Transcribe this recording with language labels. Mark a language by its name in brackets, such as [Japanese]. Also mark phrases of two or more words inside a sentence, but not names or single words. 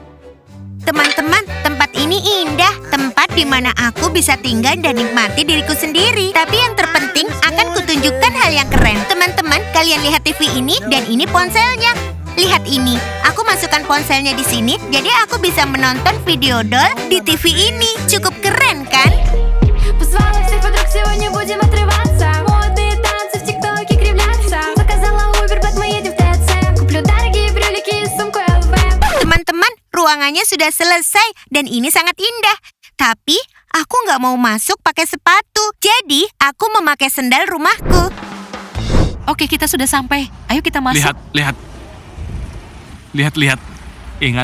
[Indonesian] Teman-teman, tempat ini indah. Tempat di mana aku bisa tinggal dan nikmati diriku sendiri. Tapi yang terpenting, akan kutunjukkan hal yang keren. Teman-teman, kalian lihat TV ini dan ini ponselnya. Lihat ini, aku masukkan ponselnya di sini, jadi aku bisa menonton video doll di TV ini. Cukup keren kan? [Russian] Позвала всех подруг, сегодня будем отрываться. Модные танцы в ТикТоке кривляться. Заказала Uber, мы едем в ТЦ. Куплю дорогие брюлики и сумку ЛВ. [Indonesian] Teman-teman, ruangannya sudah selesai dan ini sangat indah. Tapi, aku nggak mau masuk pakai sepatu. Jadi, aku memakai sendal rumahku. Oke, kita sudah sampai. Ayo kita masuk. Lihat. Ingat